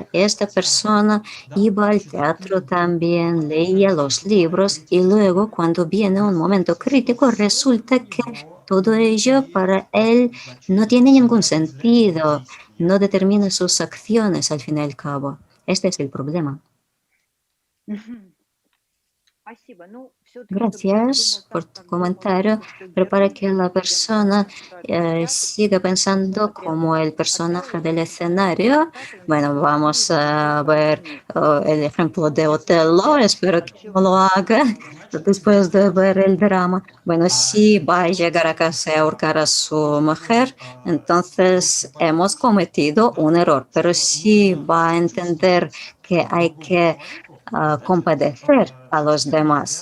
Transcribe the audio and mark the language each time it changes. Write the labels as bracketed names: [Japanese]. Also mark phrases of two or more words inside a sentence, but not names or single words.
[Spanish] Esta persona iba al teatro también, leía los libros y luego cuando viene un momento crítico resulta que todo ello para él no tiene ningún sentido, no determina sus acciones al fin y al cabo. Este es el problema. [Russian] Спасибо. Ну, всё-таки, чтобы [Spanish] Gracias [Russian] человек [Spanish] por [Russian] думал [Spanish] tu [Russian] так [Spanish] comentario, [Russian] глубоко, что [Spanish] pero para [Russian] герой [Spanish] que la [Russian] в [Spanish] persona siga pensando como el personaje del escenario, bueno, vamos a ver el ejemplo de Otelo, espero que no lo haga después de ver el drama. Bueno, si va a llegar a casa a ahorcar a su mujer, entonces hemos cometido un error, pero si va a entender que hay que compadecer a los demás.